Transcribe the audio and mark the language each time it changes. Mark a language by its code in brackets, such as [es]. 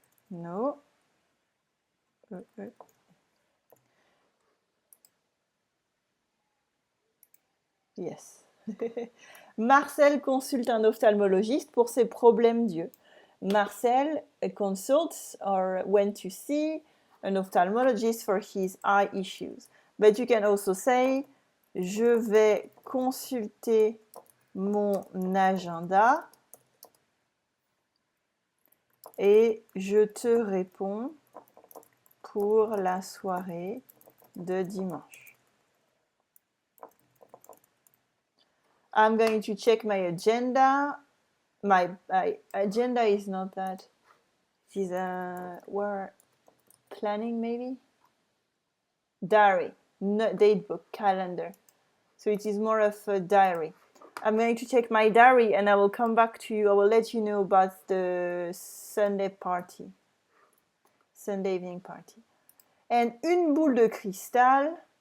[en] No. Yes. [fr] Marcel consulte un ophtalmologiste pour ses problèmes d'yeux. [en] Marcel consults or went to see an ophthalmologist for his eye issues. But you can also say, [fr] je vais consulter mon agenda et je te réponds pour la soirée de dimanche. [en] I'm going to check my agenda. My agenda is not that. It is we're planning maybe? Diary, not date book, calendar. So it is more of a diary. I'm going to check my diary and I will come back to you. I will let you know about the Sunday party. Sunday evening party. And une boule de cristal.